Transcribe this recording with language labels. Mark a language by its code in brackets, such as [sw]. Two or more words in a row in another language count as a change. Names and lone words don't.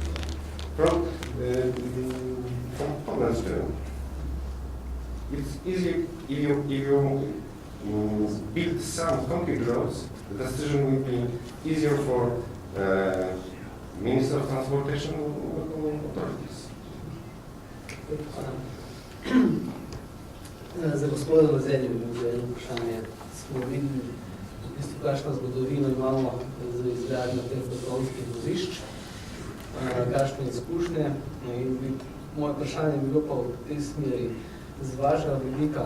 [en] From Poland's view, it's easy if you build some concrete roads, the decision will be easier for Minister of Transportation authorities. [sl] Za gospoda Mazelja bi bilo eno vprašanje. Smo videli, v bistvu, kakšno zgodovino imamo z izgradnjo teh betonskih vozišč, kakšne izkušnje. In moje vprašanje je bilo pa v tej smeri z vašega vidika.